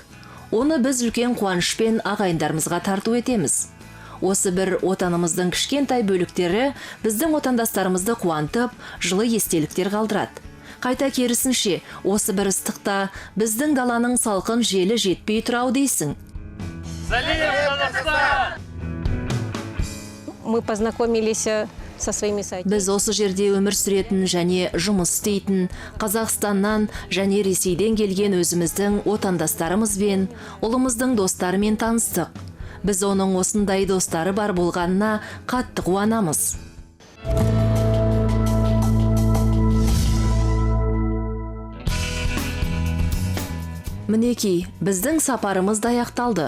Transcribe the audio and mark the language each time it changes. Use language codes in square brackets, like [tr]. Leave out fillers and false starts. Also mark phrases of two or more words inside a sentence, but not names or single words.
[kk] Оны біз үлкен қуанышпен ағайындарымызға тарту етеміз. Осы бір отанымыздың кішкентай бөліктері біздің отандастарымызды қуантып, жылы естеліктер қалдырады. Қайта керісінше, осы бір ыстықта біздің даланың салқын желі жетпей тұрау дейсің. [ru] Мы познакомились со своими соседями. [kk] Біз осы жерде өмір сүретін және жұмыс істейтін Қазақстаннан және Ресейден келген өзіміздің отандастарымызбен, ұлымыздың достарымен таныстық. Біз оның осындай достары бар болғанына қатты қуанамыз. Мінекей, біздің сапарымыз аяқталды.